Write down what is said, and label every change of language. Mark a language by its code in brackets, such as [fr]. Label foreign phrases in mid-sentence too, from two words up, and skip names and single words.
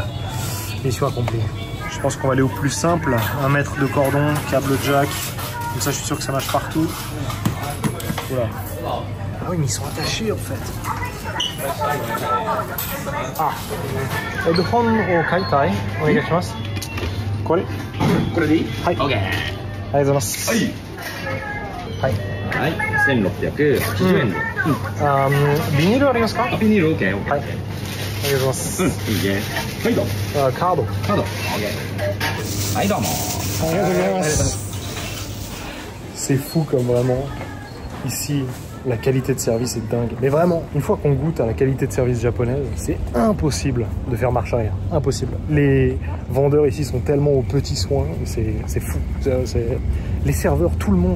[fr] Mission accomplie. Je pense qu'on va aller au plus simple. 1 mètre de cordon, câble jack. Comme ça, je suis sûr que ça marche partout. Voilà. Ah oui, mais ils sont attachés en fait. [ja] ああ。ヘッドホンを買いたい. お願いします. これ。これでいい？はい。OK. ありがとうございます。はい。はい。はい、1680円で。ビニールありますか？ビニール OK。はい。ありがとうございます。いいね。はい、どうも。カード。カード。OK。はい、どうも。ありがとうございます。 [fr] C'est fou comme vraiment. Ici, la qualité de service est dingue. Mais vraiment, une fois qu'on goûte à la qualité de service japonaise, c'est impossible de faire marche arrière. Impossible. Les vendeurs ici sont tellement aux petits soins, c'est fou. Les serveurs, tout le monde.